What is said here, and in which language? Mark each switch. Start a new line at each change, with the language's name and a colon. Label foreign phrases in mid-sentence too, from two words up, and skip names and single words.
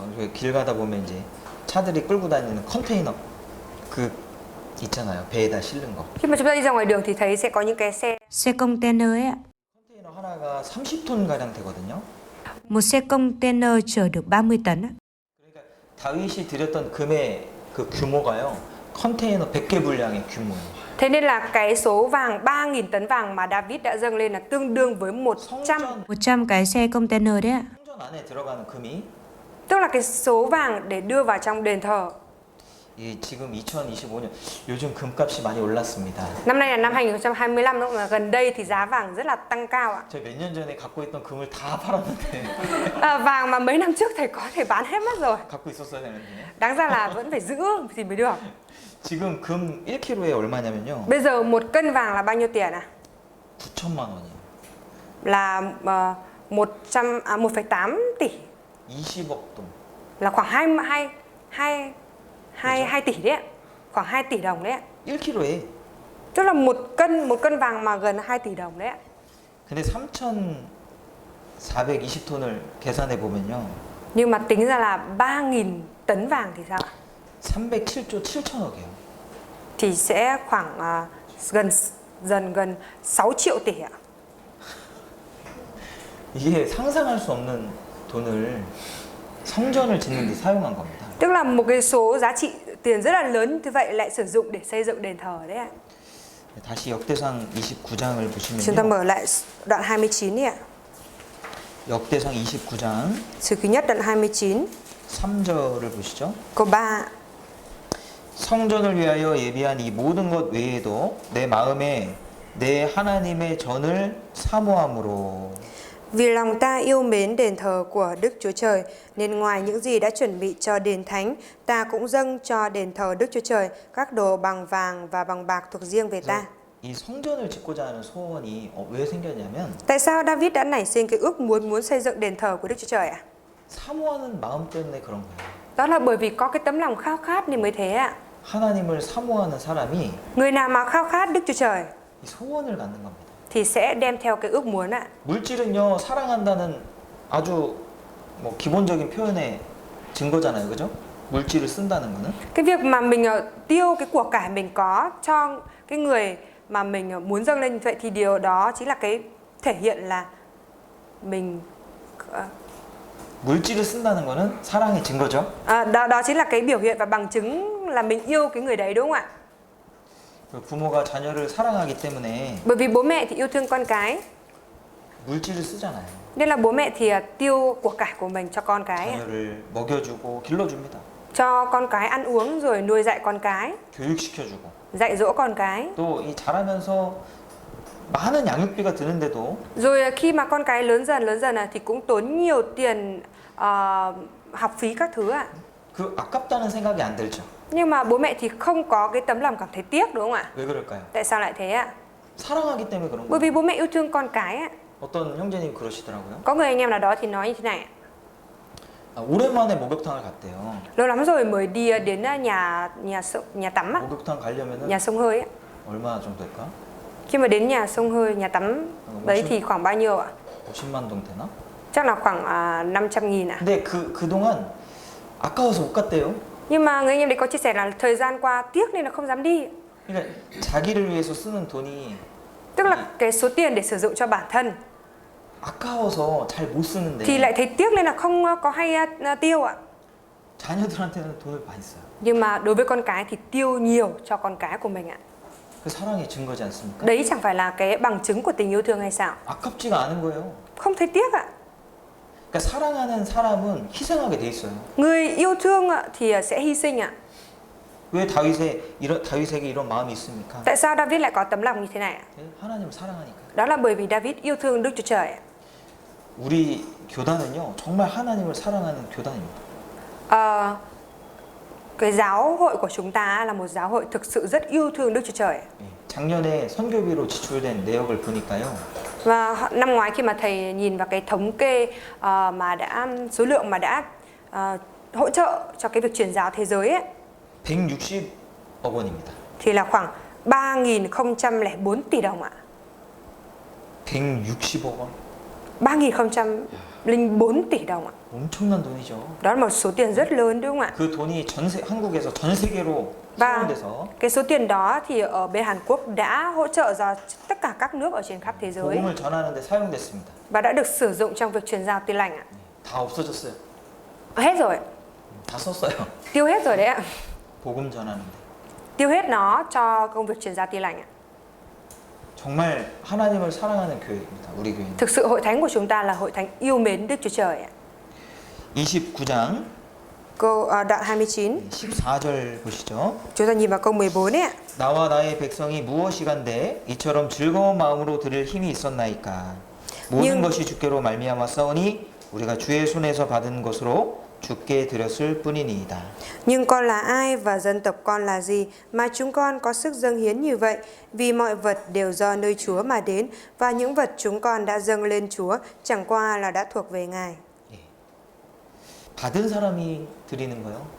Korean: 길 가다 보면 이제 차들이 끌고 다니는 컨테이너 그 있잖아요. 배에다 실는 거.
Vietnamese: Khi mà chúng ta đi ra ngoài đường thì thấy sẽ có những cái Xe container ấy ạ.
Korean: 컨테이너 하나가 30톤 가량 되거든요.
Vietnamese: Một xe container chở được 30 tấn ạ.
Korean: 그러니까 다윗이 드렸던 금의 그 규모가요. 컨테이너 100개 분량의 규모예요.
Vietnamese: Thế nên là cái số vàng 3.000 tấn vàng mà David đã dâng lên là tương đương với 100. 100 cái xe container đấy ạ.
Korean: 성전 안에 들어가는 금이
Vietnamese: Tức là cái số vàng để đưa vào trong đền thờ.
Korean: 이 지금 2025년 요즘 금값이 많이 올랐습니다.
Vietnamese: Năm nay là năm 2025 đúng không? Gần đây thì giá vàng rất là tăng cao ạ.
Korean: 제가 몇 년 전에 갖고 있던 금을 다 팔았는데
Vietnamese: Vàng mà mấy năm trước thầy có thể bán hết mất rồi.
Korean: 갖고 있었어야 되는데
Vietnamese: Đáng ra là vẫn phải giữ thì mới được.
Korean: 지금 금 1kg에 얼마냐면요.
Vietnamese: Bây giờ 1 cân vàng là bao nhiêu tiền à?
Korean: 9천만 원이에요.
Vietnamese: Là 1,8 tỷ.
Korean: 20억 동.
Vietnamese: Là khoảng 2 tỷ đấy ạ. Khoảng 2 tỷ đồng đấy ạ.
Korean: 1kg에.
Vietnamese: Tức là 1 cân vàng mà gần 2 tỷ đồng đấy ạ.
Korean: 근데 3,420톤을 계산해 보면요.
Vietnamese: Nhưng mà tính ra là 3.000 tấn vàng thì sao ạ?
Korean: 307조 7천억이에요.
Vietnamese: Thì sẽ khoảng gần 6 triệu tỷ ạ.
Korean: 이게 상상할 수 없는 돈을 성전을 짓는 데 사용한 겁니다.
Vietnamese: Tức là một cái số giá trị tiền rất là lớn như vậy lại sử dụng để xây dựng đền thờ đấy ạ.
Korean: 다시 역대상 29장을
Vietnamese: Chúng ta
Korean: 보시면요.
Vietnamese: mở lại đoạn 29 đi ạ.
Korean: 역대상 29장
Vietnamese: Sử Ký Nhất đoạn 29
Korean: 3절을 보시죠.
Vietnamese: câu 3.
Korean: 성전을 위하여 예비한 이 모든 것 외에도 내 마음에 내 하나님의 전을 사모함으로
Vietnamese: Vì lòng ta yêu mến đền thờ của Đức Chúa Trời, nên ngoài những gì đã chuẩn bị cho đền thánh, ta cũng dâng cho đền thờ Đức Chúa Trời các đồ bằng vàng và bằng bạc thuộc riêng về ta.
Korean: 이 성전을 짓고자 하는 소원이 왜 생겼냐면
Vietnamese: Tại sao David đã nảy sinh cái ước muốn xây dựng đền thờ của Đức Chúa Trời ạ?
Korean: 사모하는 마음 때문에 그런 거예요.
Vietnamese: Đó là bởi vì có cái tấm lòng khao khát nên mới thế ạ.
Korean: 하나님을 사모하는 사람이
Vietnamese: Người nào mà khao khát Đức Chúa Trời
Korean: 이 소원을 갖는 겁니다.
Vietnamese: thì sẽ đem theo cái ước muốn ạ.
Korean: 물질은요 사랑한다는 아주 뭐 기본적인 표현의 증거잖아요, 그죠? 물질을 쓴다는 거는.
Vietnamese: Cái việc mà mình tiêu cái của cải mình có cho cái người mà mình muốn dâng lên như vậy thì điều đó chính là cái thể hiện là mình
Korean: 물질을 쓴다는 거는 사랑의 증거죠.
Vietnamese: đó chính là cái biểu hiện và bằng chứng là mình yêu cái người đấy đúng không ạ?
Korean: 부모가 자녀를 사랑하기 때문에
Vietnamese: Bởi vì bố mẹ thì yêu thương con cái
Korean: 물질을 쓰잖아요.
Vietnamese: nên là bố mẹ thì tiêu của cải của mình cho con cái,
Korean: 자녀를 먹여주고 길러줍니다.
Vietnamese: cho con cái ăn uống rồi nuôi dạy con cái,
Korean: 교육시켜주고
Vietnamese: dạy dỗ con cái.
Korean: 또 이 자라면서 많은 양육비가 드는데도
Vietnamese: Rồi khi mà con cái lớn dần thì cũng tốn nhiều tiền học phí các thứ ạ.
Korean: 그 아깝다는 생각이 안 들죠.
Vietnamese: Nhưng mà bố mẹ thì không có cái tấm lòng cảm thấy tiếc đúng không ạ?
Korean: 왜 그럴까요?
Vietnamese: Tại sao lại thế ạ?
Korean: 사랑하기 때문에 그런
Vietnamese: Bởi
Korean: 거예요.
Vietnamese: vì bố mẹ yêu thương con cái ạ.
Korean: 어떤 형제님 그러시더라고요.
Vietnamese: Có người anh em nào đó thì nói như thế này ạ.
Korean: 오랜만에 목욕탕을 갔대요.
Vietnamese: Lâu lắm rồi mới đi đến nhà tắm á,
Korean: 목욕탕 가려면은
Vietnamese: nhà sông hơi á.
Korean: 얼마 정도 될까?
Vietnamese: Khi mà đến nhà sông hơi, nhà tắm đấy thì khoảng bao nhiêu ạ?
Korean: 50만 동 되나?
Vietnamese: Chắc là khoảng 500.000 ạ.
Korean: 근데 그동안 아까워서 못 갔대요.
Vietnamese: Nhưng mà người anh em đấy có chia sẻ là thời gian qua tiếc nên là không dám đi.
Korean: 그러니까 자기를 위해서 쓰는 돈이
Vietnamese: Tức là cái số tiền để sử dụng cho bản thân
Korean: 아까워서 잘 못 쓰는데
Vietnamese: thì lại thấy tiếc nên là không có hay tiêu ạ.
Korean: 자녀들한테는 돈을 많이 써요.
Vietnamese: Nhưng mà đối với con cái thì tiêu nhiều cho con cái của mình ạ.
Korean: 그 사랑의 증거지 않습니까?
Vietnamese: Đấy chẳng phải là cái bằng chứng của tình yêu thương hay sao?
Korean: 아깝지가 않은 거예요.
Vietnamese: Không thấy tiếc ạ.
Korean: 그러니까 사랑하는 사람은 희생하게 돼 있어요.
Vietnamese: Người yêu thương ạ, thì sẽ hy sinh ạ.
Korean: 왜 다윗에게 이런 마음이 있습니까?
Vietnamese: Tại sao David lại có tấm lòng như thế này ạ?
Korean: 하나님을 사랑하니까.
Vietnamese: Đó là bởi vì David yêu thương Đức Chúa Trời ạ.
Korean: 우리 교단은요 정말 하나님을 사랑하는 교단입니다.
Vietnamese: Cái giáo hội của chúng ta là một giáo hội thực sự rất yêu thương Đức Chúa Trời.
Korean: 작년에 선교비로 지출된 내역을 보니까요.
Vietnamese: Và năm ngoái khi mà thầy nhìn vào cái thống kê mà số lượng mà đã hỗ trợ cho cái việc truyền giáo thế giới ấy,
Korean: 160억 원입니다.
Vietnamese: thì là khoảng 3.004 tỷ đồng ạ.
Korean: 160억 원.
Vietnamese: 3.004 tỷ đồng ạ.
Korean: 엄청난 돈이죠.
Vietnamese: Đó là một số tiền rất lớn đúng không ạ?
Korean: 그 돈이 한국에서 전 세계로
Vietnamese: Và
Korean: 사용돼서
Vietnamese: cái số tiền đó thì ở bên Hàn Quốc đã hỗ trợ cho tất cả các nước ở trên khắp thế giới
Korean: 복음을 전하는데 사용됐습니다.
Vietnamese: và đã được sử dụng trong việc truyền giao Tin lành ạ.
Korean: 다 없어졌어요.
Vietnamese: Hết rồi,
Korean: 다 썼어요.
Vietnamese: tiêu hết rồi đấy ạ.
Korean: 복음 전하는데.
Vietnamese: Tiêu hết nó cho công việc truyền giao Tin lành ạ.
Korean: 정말 하나님을 사랑하는 교회입니다. 우리 교회는.
Vietnamese: Thực sự hội thánh của chúng ta là hội thánh yêu mến Đức Chúa Trời ạ.
Korean: 29장
Vietnamese: Đoạn 29,
Korean: 14절 보시죠.
Vietnamese: chúng ta nhìn vào câu 14 ấy ạ.
Korean: 나와 나의 백성이 무엇이간데 이처럼 즐거운 마음으로 들을 힘이 있었나이까. 모든 것이 주께로 말미암아 싸우니 우리가 주의 손에서 받은 것으로 주께 드렸을 뿐이니이다.
Vietnamese: Nhưng con là ai và dân tộc con là gì mà chúng con có sức dâng hiến như vậy? Vì mọi vật đều do nơi Chúa mà đến và những vật chúng con đã dâng lên Chúa chẳng qua là đã thuộc về Ngài.
Korean: 받은 사람이 드리는 거요.